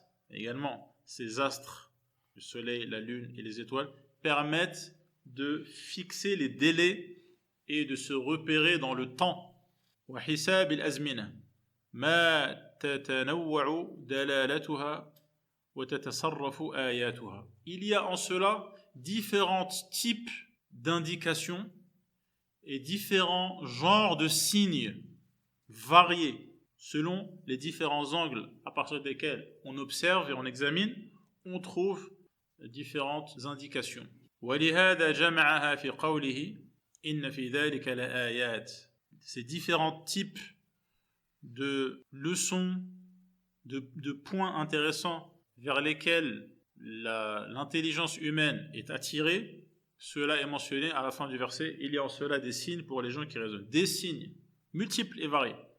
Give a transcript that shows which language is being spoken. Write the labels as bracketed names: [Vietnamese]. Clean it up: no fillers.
[French] également ces astres, le soleil, la lune et les étoiles, permettent de fixer les délais et de se repérer dans le temps. [Arabic] وحساب الأزمنة ما تتنوع دلالتها وتتصرف آياتها. [French] Il y a en cela différents types d'indications et différents genres de signes variés selon les différents angles à partir desquels on observe et on examine, on trouve différentes indications. [Arabic] ولهذا جمعها في قوله إن في ذلك لآيات. [French] Ces différents types de leçons, de points intéressants vers lesquels l'intelligence humaine est attirée, cela est mentionné à la fin du verset. Il y a en cela des signes pour les gens qui raisonnent. Des signes multiples et variés.